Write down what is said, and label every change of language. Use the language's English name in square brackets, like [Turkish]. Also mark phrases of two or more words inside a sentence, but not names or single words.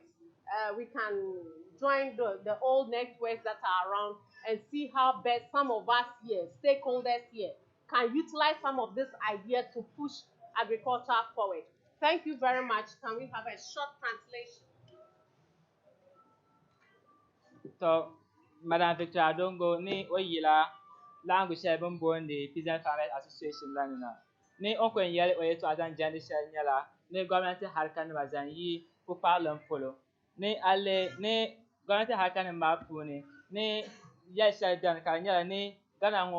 [English] We can join the old networks that are around and see how best some of us here, stakeholders here, can utilize some of these ideas to push agriculture forward. Thank you very much. Can we have a short translation? [Dagbani] So, Madam Victor Adongo ni oyila laŋgu shɛli bin booni Peasant Farmers Association la ni na ni o ko n yɛli o yɛltɔɣa zaŋ jɛndi shɛli nyɛla ni gɔmnanti harika nima zaŋ yi pukpaɣalim polo ni gɔmnanti harika nim maa puuni ni yɛli shɛli biɛni ka di nyɛla ni Ghana ŋɔ